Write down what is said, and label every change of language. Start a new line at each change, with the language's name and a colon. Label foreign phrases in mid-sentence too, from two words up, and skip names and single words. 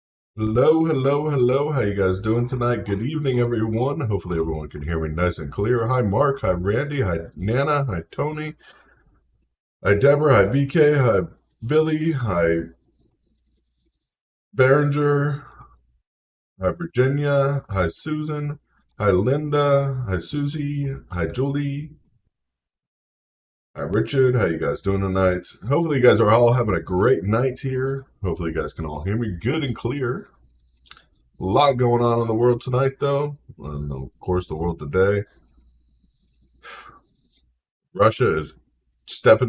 English: Hello, hello, hello. How you guys doing tonight? Good evening, everyone. Hopefully everyone can hear me nice and clear. Hi, Mark. Hi, Randy. Hi, Nana. Hi, Tony. Hi, Deborah. Hi, BK. Hi, Billy. Hi, Berenger. Hi, Virginia. Hi, Susan. Hi, Linda. Hi, Susie. Hi, Julie. Hi, Richard. How you guys doing tonight? Hopefully you guys are all having a great night here. Hopefully you guys can all hear me good and clear. A lot going on in the world tonight, though. And of course, the world today. Russia is stepping.